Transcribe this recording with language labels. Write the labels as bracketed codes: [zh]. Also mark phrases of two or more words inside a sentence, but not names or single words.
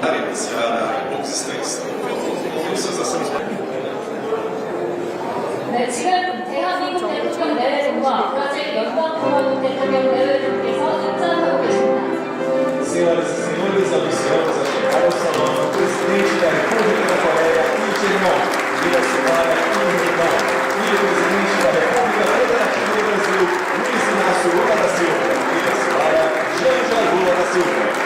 [ko] 네, 지금 대한민국 대통령 내외분과 브라질 연방공화국 대통령 내외분께서 입장하고 계십니다. [pt] Senhoras e senhores, anunciamos a chegada ao salão do presidente da República da Coreia, Lee Jae-myung, e da senhora Kim Hye-jong, e o presidente da República Federativa do Brasil, Luiz Inácio Lula da Silva, e da senhora Janja Lula da Silva.